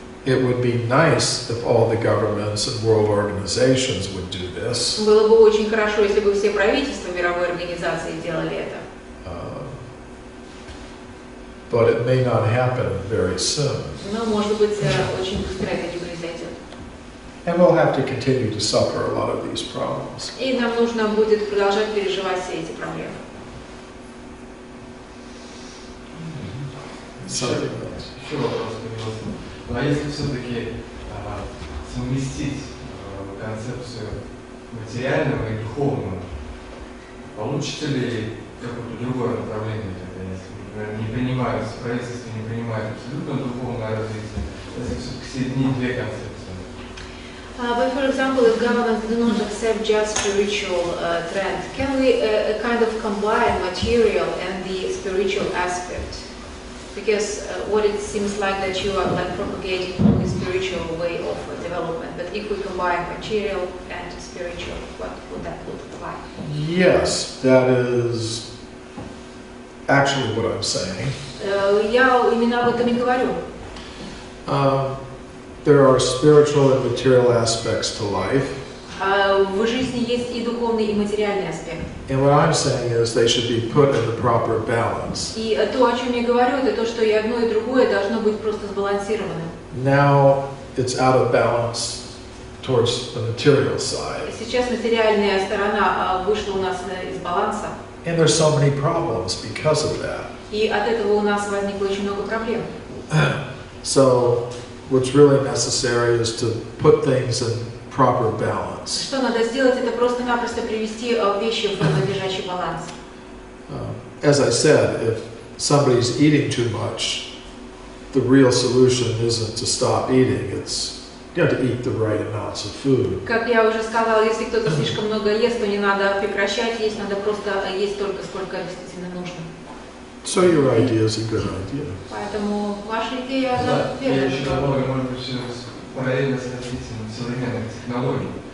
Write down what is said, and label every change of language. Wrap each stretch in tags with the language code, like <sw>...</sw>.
<en>It would be nice if all the governments and world organizations would do this.</en> <ru>Было бы очень хорошо, если бы все правительства мировой организации делали это.</ru> <en>But it may not happen very soon.</en> <ru>Но, может быть, очень быстро это не произойдет.</ru> <en>And we'll have to continue to suffer a lot of these problems.</en> <ru>И нам нужно будет продолжать переживать все эти проблемы. Еще вопрос появился. Ну а если все-таки совместить концепцию материального и духовного, получится ли какое-то другое направление тогда, если, например, не принимают, правительство не принимает абсолютно духовное развитие, если все-таки соединить две концепции?</ru> <en>But for example, if governments do not accept just spiritual trend, can we kind of combine material and the spiritual aspect? Because what it seems like that you are like propagating the spiritual way of development. But if we combine material and spiritual, what would that look like? Yes, that is actually what I'm saying.</en> <ru>Я именно об этом и говорю.</ru> <en>There are spiritual and material aspects to life.</en> <ru>В жизни есть и духовный, и материальный аспект.</ru> <en>And what I'm saying is they should be put in the proper balance.</en> <ru>И то, о чем я говорю, это то, что и одно, и другое должно быть просто сбалансированным.</ru> <en>Now it's out of balance towards the material side.</en> <ru>Сейчас материальная сторона вышла у нас из баланса.</ru> <en>And there's so many problems because of that.</en> <ru>И от этого у нас возникло очень много проблем.</ru> <en>So what's really necessary is to put things in proper balance.</en> <ru>Что надо сделать, это просто-напросто привести вещи в надлежащий баланс.</ru> <en>As I said, if somebody's eating too much, the real solution isn't to stop eating, it's to eat the right amounts of food.</en> <ru>Как я уже сказала, если кто-то слишком много ест, то не надо прекращать есть, надо просто есть столько, сколько действительно нужно.</ru> <en>So your idea is a good idea.</en> <ru>Поэтому ваша идея, Да, я верная. еще добавлю, может быть, все параллельно с развитием современных технологий.</ru>